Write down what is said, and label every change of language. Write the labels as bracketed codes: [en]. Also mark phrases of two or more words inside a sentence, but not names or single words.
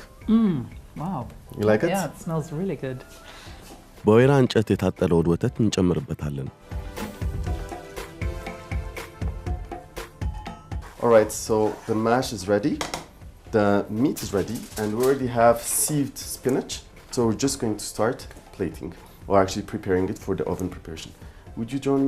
[en] Wow. You like it? Yeah, it smells really good. [am] በወይራ እንጨት የታጠለውን ወተት እንጨምርበታለን። [en] All right, so the mash is ready, the meat is ready, and we already have sieved spinach. So we're just going to start plating, or actually preparing it for the oven preparation. Would you join me